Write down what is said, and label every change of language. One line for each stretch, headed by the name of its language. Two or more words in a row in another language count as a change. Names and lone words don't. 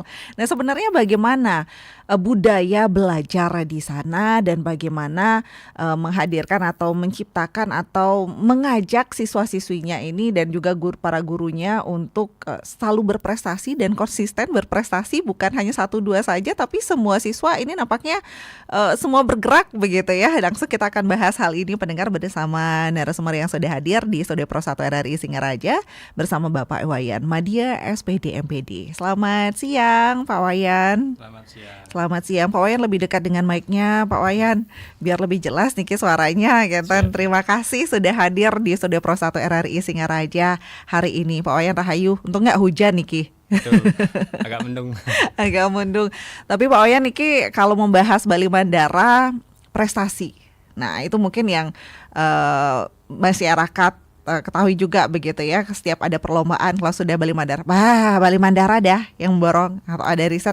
Indonesian: Nah, sebenarnya bagaimana budaya belajar di sana, dan bagaimana menghadirkan atau menciptakan atau mengajak siswa-siswinya ini dan juga para gurunya untuk selalu berprestasi dan konsisten berprestasi, bukan hanya 1-2 saja, tapi semua siswa ini nampaknya semua bergerak begitu ya. Langsung kita akan bahas hal ini, pendengar, bersama narasumber yang sudah hadir di Studio Pro 1 RRI Singaraja bersama Bapak Wayan Madya, SPD MPD. Selamat siang Pak Wayan. Selamat siang Pak Wayan, lebih dekat dengan mic-nya Pak Wayan biar lebih jelas niki suaranya gitu. Terima kasih sudah hadir di Studio Pro 1 RRI Singaraja hari ini Pak Wayan Rahayu. Untung nggak hujan niki. Betul, agak mendung. Agak mendung. Tapi Pak Wayan niki kalau membahas Bali Mandara prestasi, nah itu mungkin yang masyarakat ketahui juga begitu ya. Setiap ada perlombaan, kalau sudah Bali Mandara, Bali Mandara dah yang borong, atau ada riset.